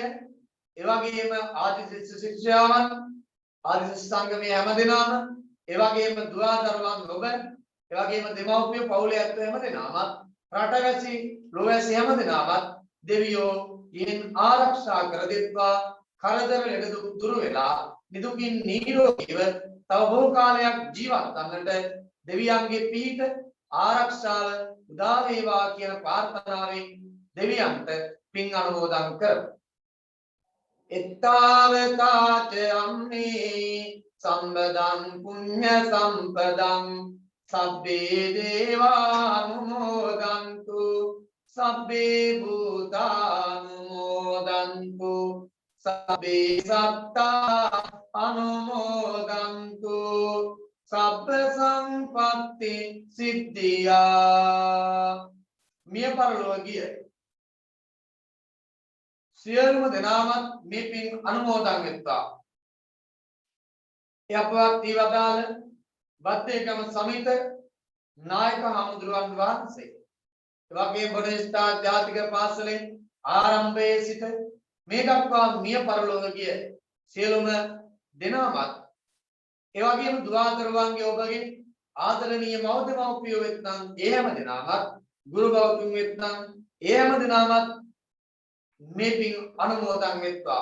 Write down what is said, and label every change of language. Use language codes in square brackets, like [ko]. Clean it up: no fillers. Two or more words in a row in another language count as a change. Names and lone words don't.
[si] එවැගේම ආදි ශිෂ්‍ය ශිෂ්‍යාවන් ආදි සංගමයේ හැමදෙනාම එවැගේම දුවා දරුවන් ඔබ එවැගේම දෙමව්පිය පවුලේ ඇත්තෝ හැමදෙනාම රටවැසි ලෝවැසි හැමදෙනාම දෙවියෝ යෙන් ආරක්ෂා කර දෙත්වා කරදර ලෙඩ දුක් දුරු වෙලා නිදුකින් නිරෝගීව තව බොහෝ කාලයක් ජීවත් වන්නට දෙවියන්ගේ පීඨ ආරක්ෂාව උදා වේවා කියන ප්‍රාර්ථනාවෙන් දෙවියන්ට පින් අනුමෝදන් කරමු. [pi] එත්තාවතාච අම්මේ සම්බදං පුඤ්ඤ සම්පදං සබ්බේ දේවානුමෝදන්තු සබ්බේ භූතානුමෝදන්තු සබ්බේ සත්තා අනුමෝදන්තු සබ්බ සම්පත්ති සිද්ධියා. [si] මිය පරලොවගිය සියලුම දෙනාම මේ පින් අනුමෝදන් වෙත්වා. ඒ අපවත් ඊවදාල බද්දේකම සමිත නායක හමුදුරුවන් වහන්සේ එවැගේම බොනවිස්ටා ජාතික පාසලේ ආරම්භයේ සිට මේ දක්වා මිය පරලොව ගිය සියලුම දෙනාමත් එවැගේම දුවා දරුවන්ගේ ඔබගේ ආදරණීය මව්දෙමව්පියෝ වෙත්නම් ඒ හැම දෙනාමත් ගුරු බෞතුන් වෙත්නම් ඒ හැම දිනමත් මේ පින් අනුමෝදන් වෙත්වා.